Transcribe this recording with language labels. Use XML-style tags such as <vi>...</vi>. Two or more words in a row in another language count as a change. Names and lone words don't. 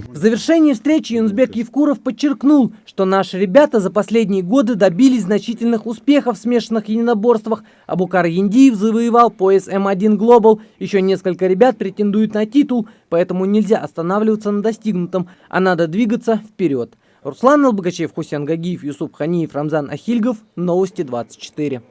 <ru>В завершении встречи Юнусбек Евкуров подчеркнул, что наши ребята за последние годы добились значительных успехов в смешанных единоборствах. Абукар Яндиев завоевал пояс М1 Global. Еще несколько ребят претендуют на титул, поэтому нельзя останавливаться на достигнутом, а надо двигаться вперед. Руслан Албогачев, Хусян Гагиев, Юсуп Ханиев, Рамзан Ахильгов. Новости 24.</ru>